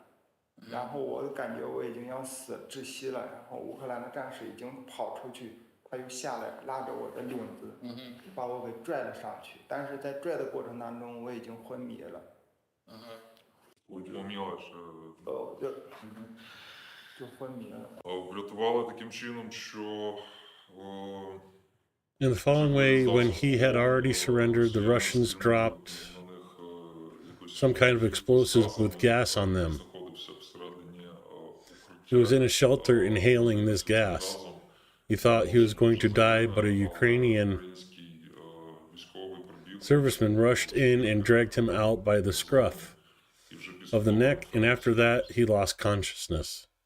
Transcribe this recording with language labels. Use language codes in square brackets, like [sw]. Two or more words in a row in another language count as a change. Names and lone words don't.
[zh] 然后我感觉我已经要窒息了，然后乌克兰的战士已经跑出去，他又下来拉着我的领子，把我给拽了上去。但是在拽的过程当中，我已经昏迷了。 [uk] Поміла, [zh] 就昏迷了。 [uk] Врятували таким чином, що [en] In the following way, when he had already surrendered, the Russians dropped some kind of explosives with gas on them. He was in a shelter inhaling this gas. He thought he was going to die, but a Ukrainian serviceman rushed in and dragged him out by the scruff of the neck, and after that, he lost consciousness.